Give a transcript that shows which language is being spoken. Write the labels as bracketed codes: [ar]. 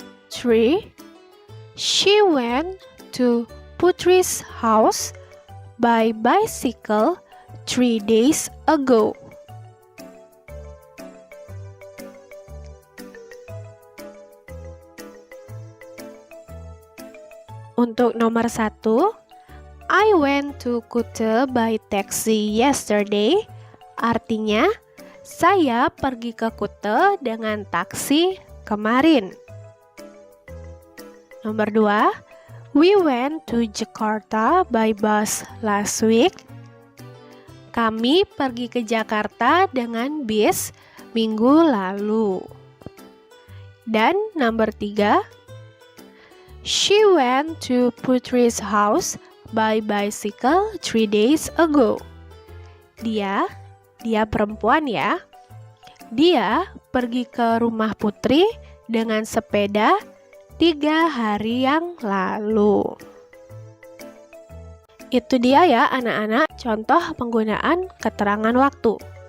[en] 3. She went to Putri's house by bicycle 3 days ago. [id] Untuk nomor 1, [en] I went to Kuta by taxi yesterday. [id] Artinya, saya pergi ke Kuta dengan taksi kemarin. Nomor 2, [en] we went to Jakarta by bus last week. [id] Kami pergi ke Jakarta dengan bis minggu lalu. Dan nomor 3, [en] she went to Putri's house by bicycle 3 days ago. [id] Dia perempuan ya. Dia pergi ke rumah Putri dengan sepeda 3 hari yang lalu. Itu dia ya anak-anak contoh penggunaan keterangan waktu.